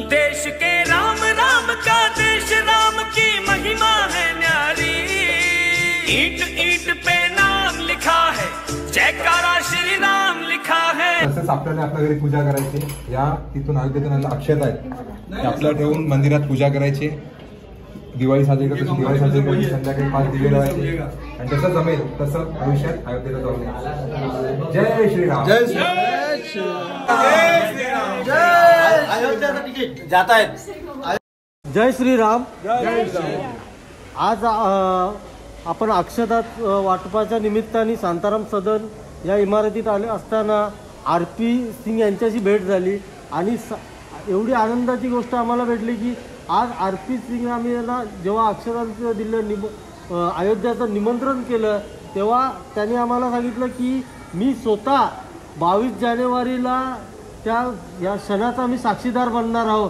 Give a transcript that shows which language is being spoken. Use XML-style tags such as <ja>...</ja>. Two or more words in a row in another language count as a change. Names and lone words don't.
<hi>देश के राम, राम का देश, राम की महिमा है न्यारी। ईंट ईंट पे नाम लिखा है जयकारा श्री राम लिखा है।</hi> <mr>तसंच आपल्याला आपल्या घरी पूजा करायची। या तिथून अयोध्येतून अक्षता आहेत आपल्या ठेवून मंदिरात पूजा करायची। दिवाळी साजरी करतो दिवाळी साजरी करायची, संध्याकाळी 5 दिवे लावायचे आणि जसं जमेल तसं आयुष्यात अयोध्येला जाऊ। जय श्रीराम। जय श्री राम। जय श्री राम। जय अयोध्याचं तिकीट जात आहेत। जय श्रीराम। जय श्री राम। आज आपण अक्षता वाटपाच्या निमित्ताने शांताराम सदन या इमारतीत आले असताना RP सिंग यांच्याशी भेट झाली आणि एवढी आनंदाची गोष्ट आम्हाला भेटली की आज आर.पी. सिंग आम्ही यांना जेव्हा अक्षरांचं दिलं अयोध्याचं निमंत्रण केलं तेव्हा त्यांनी आम्हाला सांगितलं की मी स्वतः 22 जानेवारीला या क्षणाचा आम्ही साक्षीदार बनणार आहोत.</mr>